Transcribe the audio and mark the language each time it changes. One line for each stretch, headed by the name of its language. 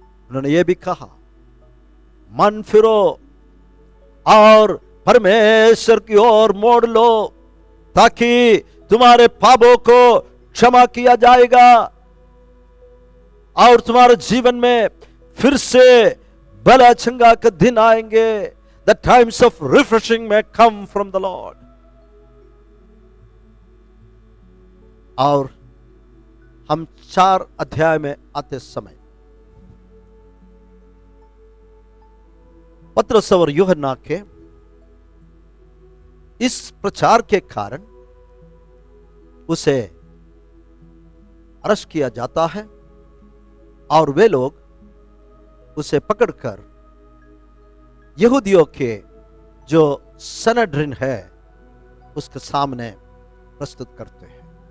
Hindi: उन्होंने ये भी कहा, मन फिरो और परमेश्वर की ओर मोड़ लो, ताकि तुम्हारे पापों को क्षमा किया जाएगा और तुम्हारे जीवन में फिर से भला चंगा के दिन आएंगे।
English: The times of refreshing may come from the Lord.
Hindi: और हम 4 अध्याय में आते समय पतरस और यूहन्ना के इस प्रचार के कारण उसे अरेस्ट किया जाता है और वे लोग उसे पकड़कर यहूदियों के जो सनेड्रिन है उसके सामने प्रस्तुत करते हैं।